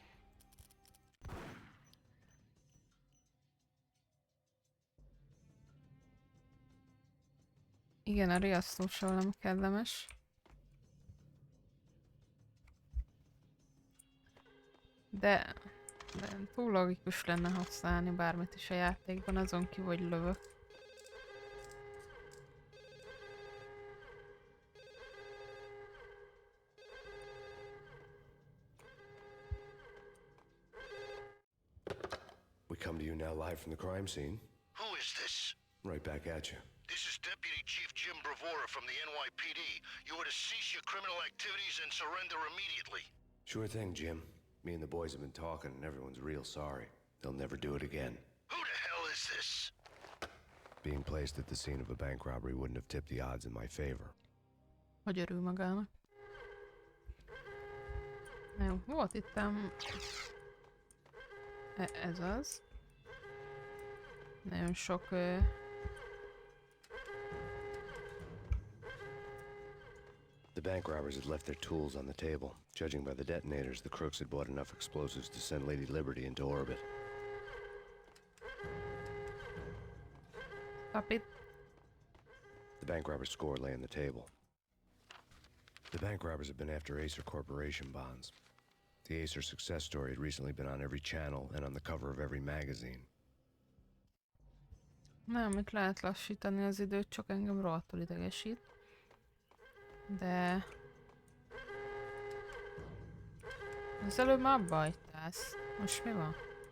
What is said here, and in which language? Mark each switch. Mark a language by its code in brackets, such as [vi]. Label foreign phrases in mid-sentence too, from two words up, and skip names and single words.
[hu] Igen, a riasztósról nem kellemes. De túl logikus lenne használni bármit is a játékban, azon kívül, hogy lövök. [en] We come to you now live from the crime scene. Who is this? Right back at you. This is Deputy Chief Jim Bravura from the NYPD. You are to cease your criminal activities and surrender immediately. Sure thing, Jim. Me and the boys have been talking and everyone's real sorry. They'll never do it again. Who the hell is this? Being placed at the scene of a bank robbery wouldn't have tipped the odds in my favor. [hu] Hogy örül magának. Jó, volt itt ez az. Nagyon sok [en] The bank robbers had left their tools on the table. Judging by the detonators, the crooks had bought enough explosives to send Lady Liberty into orbit. Stop it. The bank robbers' score lay on the table. The bank robbers have been after Acer Corporation bonds. The Acer success story had recently been on every channel and on the cover of every magazine. [hu] Nem, itt lehet lassítani az időt, csak engem rohadtul idegesít. De... az előbb már abba hagytál. Most mi van?